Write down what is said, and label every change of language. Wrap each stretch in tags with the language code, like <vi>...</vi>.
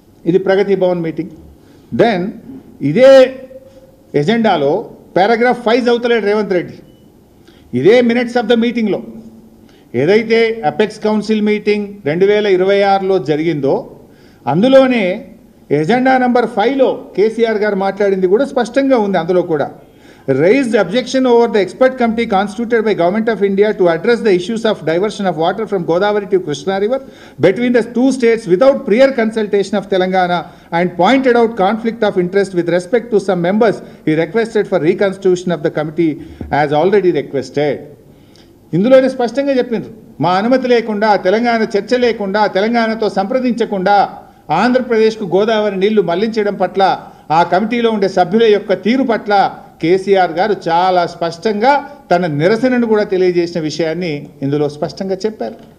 <te>ఇది ప్రగతి Bhavan meeting. Then ఇదే ఎజెండాలో paragraph 5 చదువుతలేడు Revanth Reddy. ఇదే మినిట్స్ ఆఫ్ ద మీటింగ్లో ఏదైతే అపెక్స్ కౌన్సిల్ మీటింగ్ 2026లో జరిగిందో అందులోనే ఎజెండా నెంబర్ 5లో కేసీఆర్ గారు మాట్లాడింది కూడా స్పష్టంగా ఉంది. అందులో కూడా</te> <en>raised objection over the expert committee constituted by Government of India to address the issues of diversion of water from Godavari to Krishna River between the 2 states without prior consultation of Telangana, and pointed out conflict of interest with respect to some members. He requested for reconstitution of the committee as already requested.</en> <te>ఇందులోనే స్పష్టంగా చెప్పిండ్రు, మా అనుమతి లేకుండా, తెలంగాణ చర్చ లేకుండా, తెలంగాణతో సంప్రదించకుండా ఆంధ్రప్రదేశ్కు గోదావరి నీళ్లు మళ్లించడం పట్ల, ఆ కమిటీలో ఉండే సభ్యుల యొక్క తీరు పట్ల కేసీఆర్ గారు చాలా స్పష్టంగా తన నిరసనను కూడా తెలియజేసిన విషయాన్ని ఇందులో స్పష్టంగా చెప్పారు.</te>